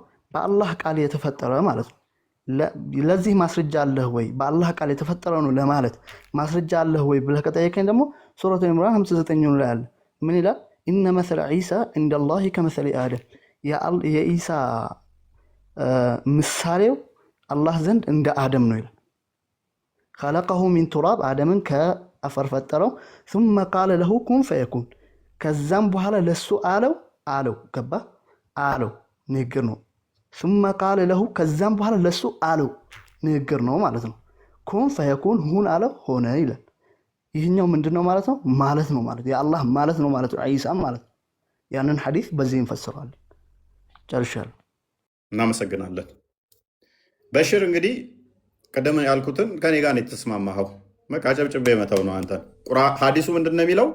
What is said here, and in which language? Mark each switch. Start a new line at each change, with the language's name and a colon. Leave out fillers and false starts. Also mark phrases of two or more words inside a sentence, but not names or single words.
Amharic: በአላህ ቃል የተፈጠረ ማለት ነው። ለዚህ ማስረጃ አለህ ወይ? በአላህ ቃል የተፈጠረ ነው ለማለት ማስረጃ አለህ ወይ ብለህ ከጠየቀኝ ደግሞ ሱረቱ ኢምራን 59 ላይ አለ። ምን ይላል?
Arabic: إن مثل عيسى عند الله كمثل آدم፣
Amharic: የኢሳ ምሳሌው አላህ ዘንድ እንደ አደም ነው ይላል።
Arabic: خلقه من تراب
Amharic: አደምን ከአፈር ፈጠረው።
Arabic: ثم قال له كن فيكون፣
Amharic: ከዛም በኋላ ለሱ አለው ገባ አለው ንግግር ነው።
Arabic: ثم قال له
Amharic: ከዛም በኋላ ለሱ አለው ንግግር ነው ማለት ነው።
Arabic: كن فيكون
Amharic: ሁን አለው ሆነ ይላል። ይህኛው ምንድነው ማለት ነው? ማለት ነው ማለት የአላህ ማለት ነው ማለት ነው። ዒሳ ማለት ነው። ያንን ሐዲስ በዚህ እንፈስረዋለን። ጨርሻለሁ። እናመሰግናለን። በሽር እንግዲህ ቀደም ያልኩትን ከኔ ጋር ነው የተስማማኸው። በቃ ጨብጭቤ መተው ነው አንተ። ሐዲሱ ምንድነው የሚለው?